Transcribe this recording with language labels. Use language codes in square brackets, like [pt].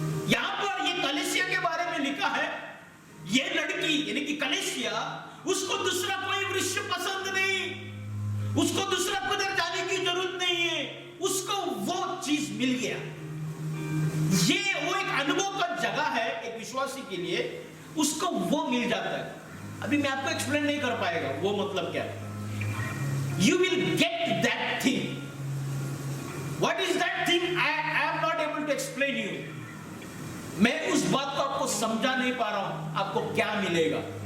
[hi] यहां पर ये कलीसिया के बारे में लिखा है, ये लड़की यानी कि कलीसिया, उसको दूसरा कोई वृक्ष पसंद नहीं, उसको दूसरा किधर जाने की जरूरत नहीं है, उसको वो चीज मिल गया। ये वो एक अनुभव का जगह है एक विश्वासी के लिए, उसको वो मिल जाता है। अभी मैं आपको एक्सप्लेन नहीं कर पाएगा वो मतलब क्या है। [en] You will get that thing. What is that thing? I am not able to explain you. [hi] मैं उस बात को आपको समझा नहीं पा रहा हूं, आपको क्या मिलेगा।